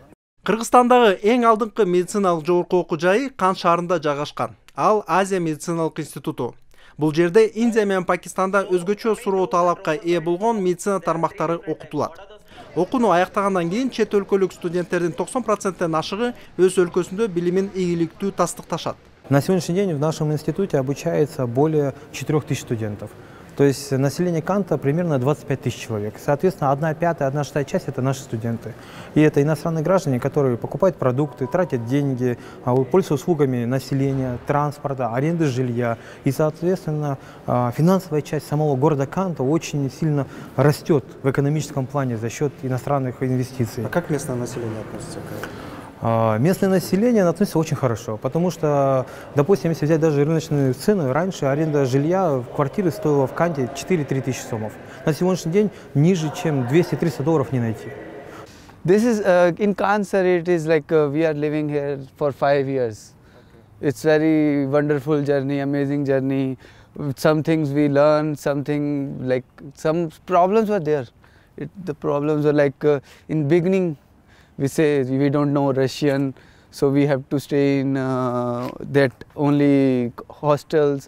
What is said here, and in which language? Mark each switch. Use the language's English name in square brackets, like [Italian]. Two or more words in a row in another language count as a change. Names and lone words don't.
[Kyrgyz] Кыргызстандагы эң алдыңкы медициналык жогорку окуу жайы Кан шаарында жайгашкан. Ал Азия медициналык институту. Бул жерде Индия менен Пакистанда өзгөчө суроо талапка ээ болгон медицина тармактары окутулат. Окууну аяктагандан кийин чет өлкөлүк студенттердин 90%-тен ашыгы өз өлкөсүндө билимин ийгиликтүү тастыкташат. [Russian] На сегодняшний день в нашем институте обучается более 4000 студентов. То есть население Канта примерно 25 000 человек. Соответственно, 1/5, 1/6 часть – это наши студенты. И это иностранные граждане, которые покупают продукты, тратят деньги, пользуются услугами населения, транспорта, аренды жилья. И, соответственно, финансовая часть самого города Канта очень сильно растет в экономическом плане за счет иностранных инвестиций. А как местное население относится к этому? Местное население относится очень хорошо, потому что, допустим, если взять даже рыночные цены, раньше аренда жилья, квартиры стоила в Канте 4-3 тысячи сомов. На сегодняшний день ниже, чем $200-300 не найти. [English] This is in Khan, sir. It is like we are living here for 5 years. It's very wonderful journey, amazing journey. Some things we learn, some problems were there. The problems were in beginning we say we don't know Russian, so we have to stay in that only hostels.